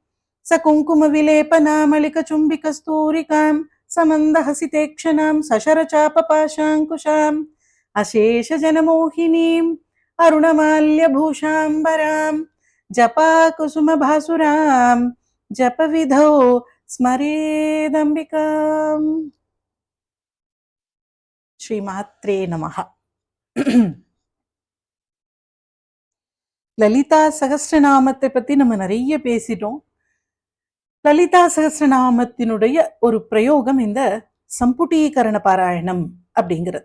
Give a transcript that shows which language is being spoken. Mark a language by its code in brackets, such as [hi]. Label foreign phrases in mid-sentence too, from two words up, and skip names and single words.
[sa] सकुङ्कुमविलेपनामलिकचुम्बिकस्तूरिकां समन्दहसितेक्षणां सशरचापपाशाङ्कुशाम् अशेषजनमोहिनीम् अरुणमाल्यभूषाम्बरां जपाकुसुमभासुरां जपविधौ स्मरेदम्बिकाम्. श्रीमात्रे नमः. [ta] லலிதா சகஸ்ரநாமத்தை பத்தி நம்ம நிறைய பேசிட்டோம். லலிதா சகஸ்ரநாமத்தினுடைய ஒரு பிரயோகம் இந்த சம்புட்டீகரண பாராயணம் அப்படிங்கிறது.